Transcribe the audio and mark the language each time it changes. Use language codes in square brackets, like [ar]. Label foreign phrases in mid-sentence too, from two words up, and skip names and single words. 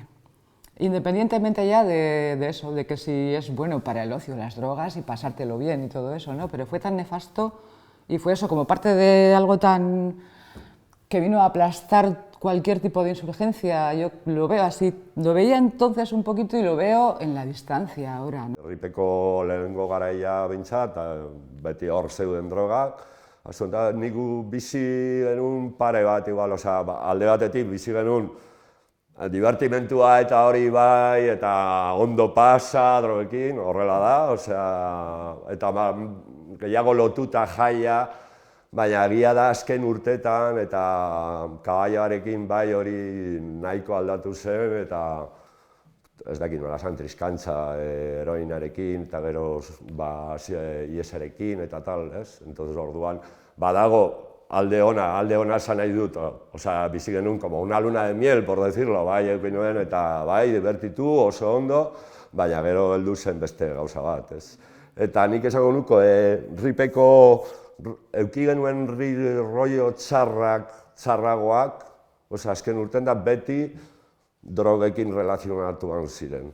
[es] Independientemente ya de eso, de que si es bueno para el ocio, las drogas y pasártelo bien y todo eso, ¿no? Pero fue tan nefasto y fue eso como parte de algo tan que vino a aplastar cualquier tipo de insurgencia. Yo lo veo así, lo veía entonces un poquito y lo veo en la distancia ahora, ¿no? [eu] Herripeko lehenengo garaia behintzat, beti hor zeuden drogak. Azunta, nik bizi genuen pare bat, igual, alde batetik bizi genuen divertimentua eta hori bai, eta ondo pasa drogekin, horrela da, eta gehiago lotuta jaia, baina egia da azken urtetan eta kaballoarekin bai hori nahiko aldatu zen, eta ez dakit nola zan, triskantza heroinarekin, eta gero iesarekin eta tal, ez? Entonces orduan, badago alde ona esan nahi dut, bizi genuen [es] como una luna de miel, por decirlo, [eu] bai, eukin nuen, eta bai, divertitu, oso ondo, baina gero heldu zen beste gauza bat, ez? Eta nik esango nuko, Ripeko euki genuen rollo txarragoak, azken urten da beti drogekin relazionatuan ziren.